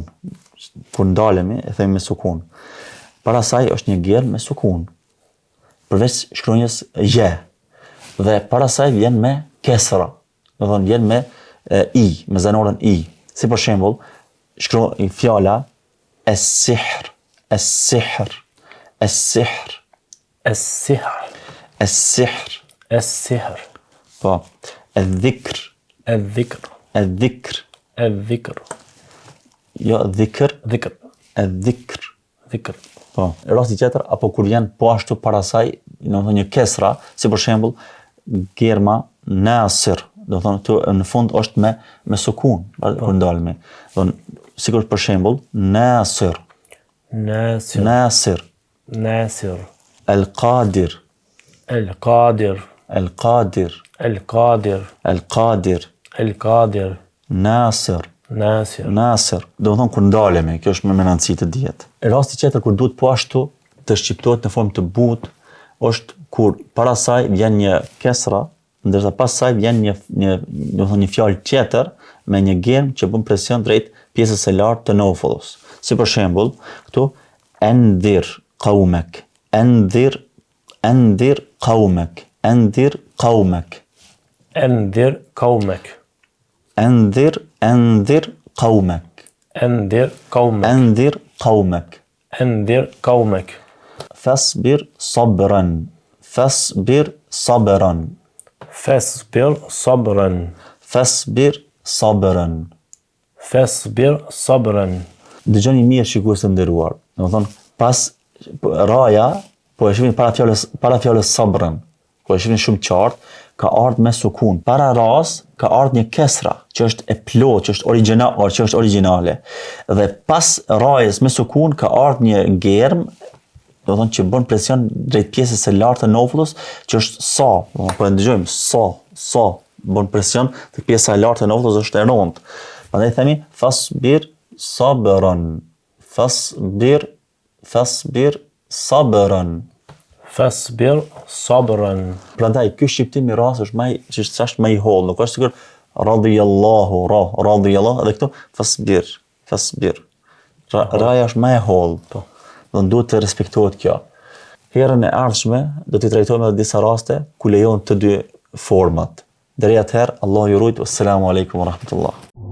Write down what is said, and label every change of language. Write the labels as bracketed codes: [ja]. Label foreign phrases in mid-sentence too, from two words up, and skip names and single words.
[sq] Kur ndalemi e themi me sukun. Para saj është një germ me sukun. Përveç shkronjës je. Dhe para saj vjen me kesra. Domethënë vjen me i, me zanorin i. Si për shembull, shkruaj fjala es-sihr, es-sihr, es-sihr, Es-sihr, es-sihr. es-sihr, Po, el-dhikr, el-dhikr, el-dhikr. el-dhikr, Jo dhikr, dhikr, el-dhikr. dhikr. Po, rasti tjetër apo kur janë po ashtu para saj, domethënë një kesra, si për shembull, germa nasir. Do thonë këtu në fund është me sukun, kur ndalemi. Do sikur për shembull Nasir, Nasir, Nasir, Nasir, El-Qadir, El-Qadir, El-Qadir, El-Qadir, El-Qadir, El-Qadir, Nasir, Nasir. Nasir. Do thonë kur ndalemi, kjo është me rëndësi të dihet. Rasti tjetër kur duhet po ashtu të shqiptohet në formë të butë, është kur para saj vjen një kesra, ndërsa pas saj vjen një fjalë tjetër me një germ që bën presion drejt pjesës së lartë të nofullës. Si për shembull, këtu [ar] أنذر قومك، أنذر قومك، أنذر قومك, أنذر قومك, أنذر قومك, أنذر قومك, أنذر قومك. أنذر قومك. فاصبر صبرا، فاصبر صبرا, فاصبر صبرا, فاصبر صبرا. فاصبر صبرا. [sq] Dëgjoni mirë shikues të nderuar. Domethënë pas raja po e shihni para fjalës sabran. Po e shihni shumë qartë, ka ardhur me sukun. Para ras ka ardhur një kesra, që është e plot, që është origjinale. Dhe pas rajës me sukun ka ardhur një germ, do të thonë që bën presion drejt pjesës së lartë të novullës, që është sa, po e dëgjojmë sa bën presion tek pjesa e lartë e novullës, është e rëndë. Prandaj themi [ar] فاصبر صبرا. فاصبر صبرا. فاصبر صبرا. [sq] Prandaj ky shqiptim i ras është më i holl, nuk është sikur [ar] رضي الله رضي الله, [sq] edhe këtu fasbir. Raja është më e holl, po. Do duhet të respektohet kjo. Herën e ardhshme do t'i trajtojmë edhe disa raste ku lejohen të dy format. Deri atëherë, Allah ju rujt, [ar] والسلام عليكم ورحمة الله.